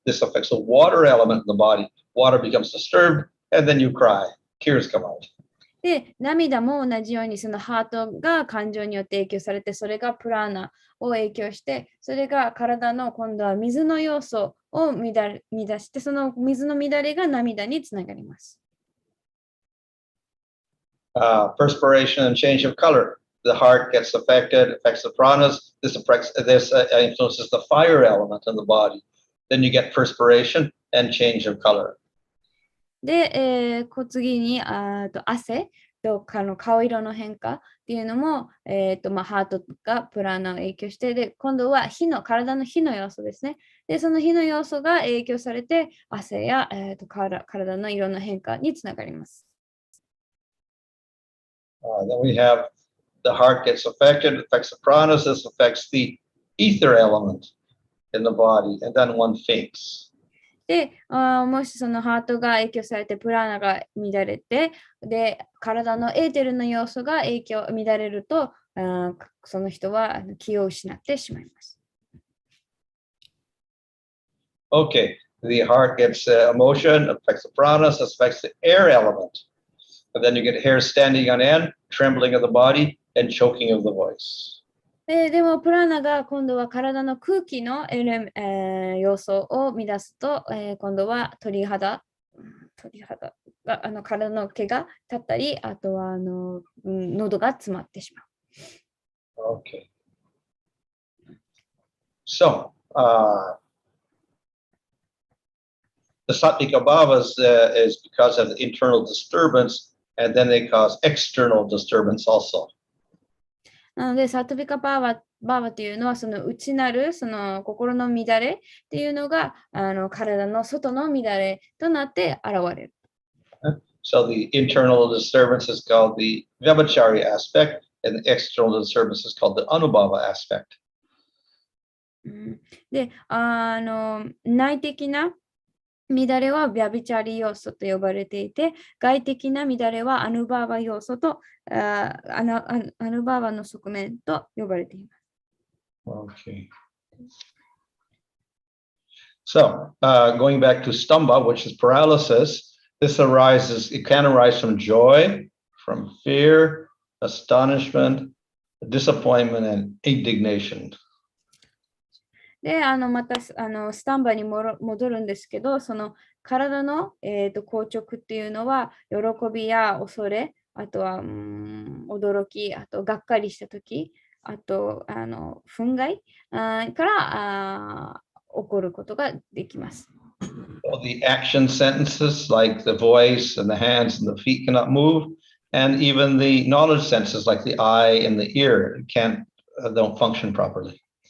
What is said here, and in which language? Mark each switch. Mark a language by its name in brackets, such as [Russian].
[English] This affects the water element in the body. Water becomes disturbed, and then you cry. Tears come out. [Japanese] で、涙も同じようにそのハートが感情によって影響されて、それがプラーナを影響して、それが体の今度は水の要素を乱して、その水の乱れが涙につながります。 [English] Perspiration and change of color. The heart gets affected, affects the pranas. This influences the fire element in the body. Then you get perspiration and change of color. [Japanese] で、次に汗と顔色の変化っていうのも、ハートがプラーナを影響して、で今度は体の火の要素ですね。で、その火の要素が影響されて、汗や、体の色の変化につながります。 [English] Then we have the heart gets affected, affects the pranas, this affects the ether element in the body, and then one faints. [Japanese] で、もしそのハートが影響されてプラーナが乱れて、で、体のエーテルの要素が乱れると、その人は気を失ってしまいます。 [English] Okay, the heart gets emotion, affects the pranas, affects the air element. And then you get hair standing on end, trembling of the body, and choking of the voice. [Japanese] でもプラーナが今度は体の空気の、要素を乱すと、今度は鳥肌が体の毛が立ったり、あとは喉が詰まってしまう。 Okay. [English] So, the sattvika bhavas is because of the internal disturbance, and then they cause external disturbance also. [Japanese] なので、サトビカバーバというのは、その内なる、その心の乱れっていうのが、体の外の乱れとなって現れる。 [English] So the internal disturbance is called the vyabhachari aspect, and the external disturbance is called the anubhava aspect. [Japanese] で、内的な乱れはビャビチャリ要素と呼ばれていて、外的な乱れはアヌバーバ要素とアヌバーバの側面と呼ばれています。 Okay. [English] So, going back to stamba, which is paralysis, this arises, it can arise from joy, from fear, astonishment, disappointment, and indignation. [Japanese] で、またスタンバに戻るんですけど、その体の、硬直っていうのは、喜びや恐れ、あとは驚き、あとがっかりしたとき、あと憤慨から起こることができます。 [English] So the action sentences like the voice and the hands and the feet cannot move, and even the knowledge senses like the eye and the ear don't function properly.